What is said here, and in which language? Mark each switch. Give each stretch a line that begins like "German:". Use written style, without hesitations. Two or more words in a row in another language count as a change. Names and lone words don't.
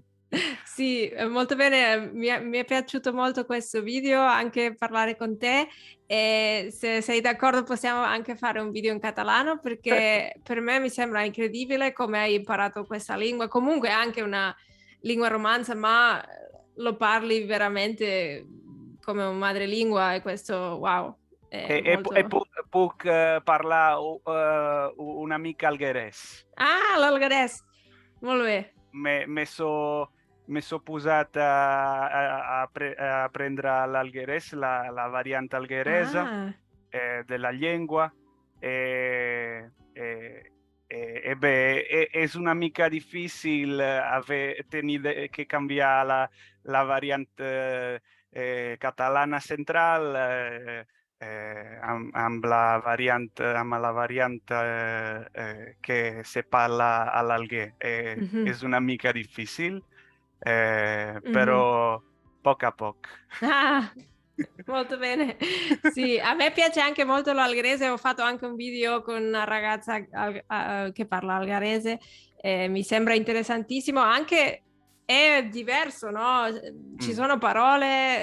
Italian: Sì, molto bene, mi è piaciuto molto questo video, anche parlare con te e se sei d'accordo possiamo anche fare un video in catalano Certo. perché per me mi sembra incredibile come hai imparato questa lingua, comunque è anche una lingua romanza, ma lo parli veramente come un madrelingua e questo, wow, è E molto...
Catalan: puc parlar una mica alguerès. Ah, l'algarès, molt bé. Me so posat a prendre l'alguerès, la variant algueresa Ah, della llengua, e, beh, és una mica difícil tenir que canviar la variant catalana central amb la variant que se parla all'Alguer. mhm, És una mica difícil, mhm. però poc a poc.
Italian: Ah, molto bene. Sì, a me piace anche molto l'algherese. Ho fatto anche un video con una ragazza che parla algherese. Mi sembra interessantissimo. Anche è diverso, no? Ci Mm, sono parole